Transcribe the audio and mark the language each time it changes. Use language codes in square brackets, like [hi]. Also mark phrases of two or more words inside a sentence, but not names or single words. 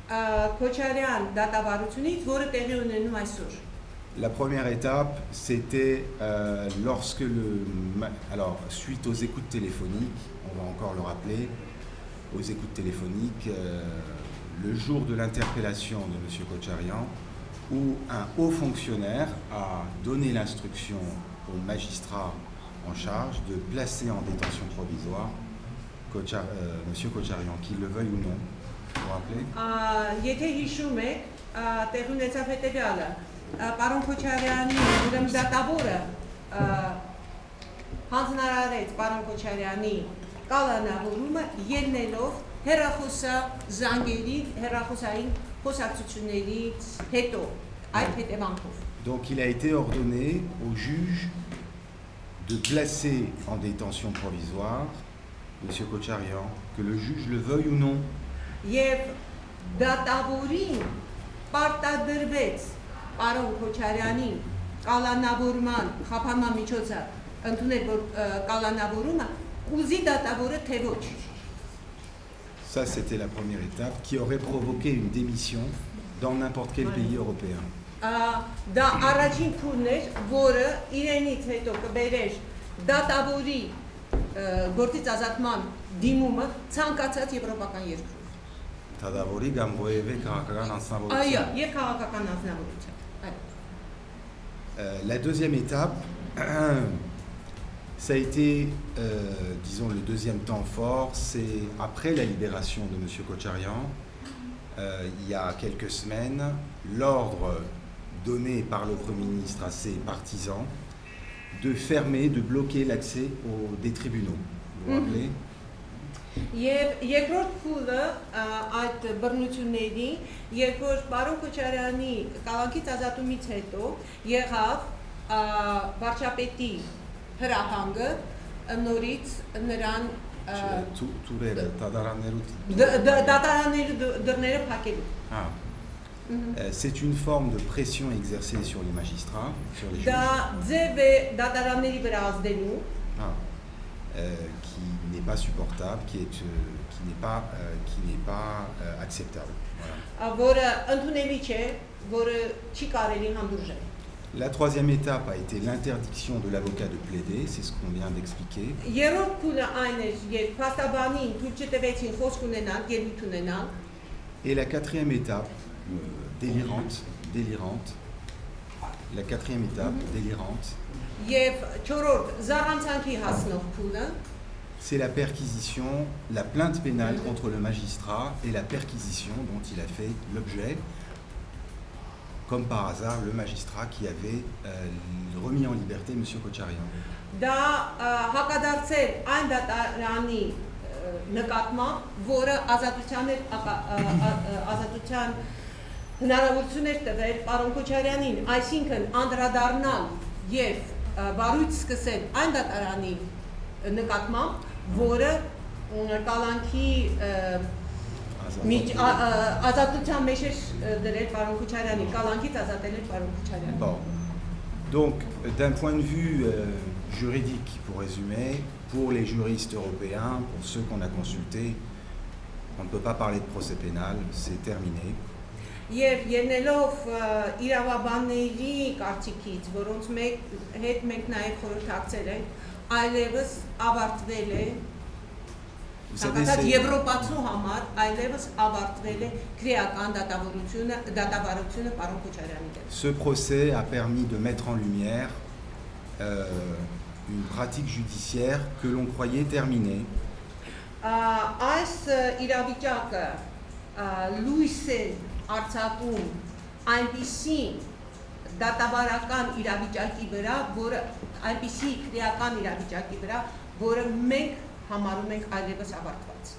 [fr] La première étape, c'était lorsque alors suite aux écoutes téléphoniques, on va encore le rappeler, aux écoutes téléphoniques, le jour de l'interpellation de M. Kocharian, où un haut fonctionnaire a donné l'instruction au magistrat en charge de placer en détention provisoire M. Kocharian, qu'il le veuille ou non. Vous vous rappelez? [hy] Պարոն Քոչարյանի ուրեմն դատավորը հանձնարարեց պարոն Քոչարյանի կալանավորումը ելնելով հեռախոսային խոսակցություններից հետո այդ հետևանքով։ [fr] Donc il a été ordonné au juge de placer en détention provisoire M. Kocharian, que le juge le veuille ou non. [hy] Եվ դատավորին պարտադրվեց պարոն Քոչարյանին կալանավորման խափանման միջոցը ընդունել որ կալանավորումը ուզի դատավորը թե ոչ։ [fr] Ça c'était la première étape qui aurait provoqué une démission dans n'importe quel pays européen. [hy] Դա առաջին փուլն էր, որը իրենից հետո կբերեր դատավորի գործից ազատման դիմումը ցանկացած եվրոպական երկրում։ Թադավորի կամ որևէ քաղաքական Այո, անձնավորության։ եւ քաղաքական անձնավորության։ Այո։ [fr] La deuxième étape, ça a été, disons, le deuxième temps fort, c'est après la libération de M. Kocharian, il y a quelques semaines, l'ordre donné par le Premier ministre à ses partisans de fermer, de bloquer l'accès des tribunaux. Vous vous rappelez? [hy] Եվ երկրորդ փուլը այդ բռնությունների, երբ որ պարոն Քոչարյանի կալանքից ազատումից հետո եղավ վարչապետի հրահանգը նորից նրան Թուրերը, Թադարաններու դատարանների դռները փակելու։ [fr] C'est une forme de pression exercée sur les magistrats, sur les [hy] Դա [fr] juges, [hy] ձև է դատարանների վրա ազդելու, [fr] qui n'est pas supportable, qui n'est pas acceptable. Voilà. [hy] որը ընդունելի չէ, որը չի կարելի հանդուրժել։ [fr] La troisième étape a été l'interdiction de l'avocat de plaider, c'est ce qu'on vient d'expliquer. [hy] Երրորդ փուլը այն էր, երբ փաստաբանին թույլ չտվեցին խոսք ունենալ, ելույթ ունենալ, [fr] Et la quatrième étape, délirante, la quatrième étape, délirante, [hy] եւ չորրորդ զառանցանքի հասնող փուլը, [fr] c'est la perquisition, la plainte pénale contre le magistrat et la perquisition dont il a fait l'objet, comme par hasard, le magistrat qui avait remis en liberté M. Kocharian. [hy] դա հակադարձել այն դատարանի նկատմամբ, որը ազատության հնարավորություն էր տվել պարոն Քոչարյանին, այսինքն անդրադառնալ եւ բարույց սկսել այն դատարանի նկատմամբ, որը կալանքի ազատության մեջ էր դրել պարոն Քոչարյանին, կալանքից ազատել էր պարոն Քոչարյանին։ [fr] Bon. Donc, d'un point de vue juridique, pour résumer, pour les juristes européens, pour ceux qu'on a consultés, on ne peut pas parler de procès pénal, c'est terminé. [hy] Եվ ելնելով իրավաբանների կարծիքից, որոնց հետ մենք նաև խորհրդակցել ենք, այլևս avարտվել է Եվրոպացու համար այլևս avարտվել է քրեական դատավարությունը պարոն Քոչարյանի դեմ։ [fr] Ce procès a permis de mettre en lumière une pratique judiciaire que l'on croyait terminée. [hy] Այս իրավիճակը լույս է արձակում այնպիսի դատավարական իրավիճակի վրա, որը այնպիսի քրեական իրավիճակի վրա, որը մենք համարում ենք այլևս ավարտված։